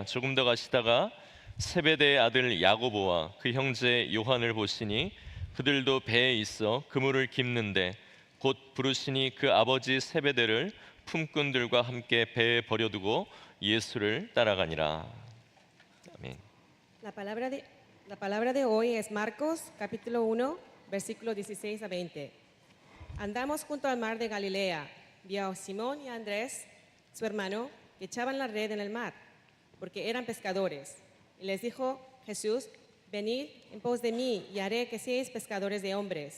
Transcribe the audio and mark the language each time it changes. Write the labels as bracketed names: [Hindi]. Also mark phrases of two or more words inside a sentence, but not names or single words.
[Korean] 조금 더 가시다가 세베대의 아들 야고보와 그 형제 요한을 보시니 그들도 배에 있어 그물을 깁는데 곧 부르시니 그 아버지 세베대를 품꾼들과 함께 배에 버려두고 예수를 따라가니라. 아멘. [Spanish] La palabra de hoy es Marcos, capítulo 1, versículos 16 a 20. Andamos junto al mar de Galilea. Vio a Simón y a Andrés, su hermano, que echaban la red en el mar, porque eran pescadores. Y les dijo Jesús: venid en pos de mí y haré que seáis pescadores de hombres.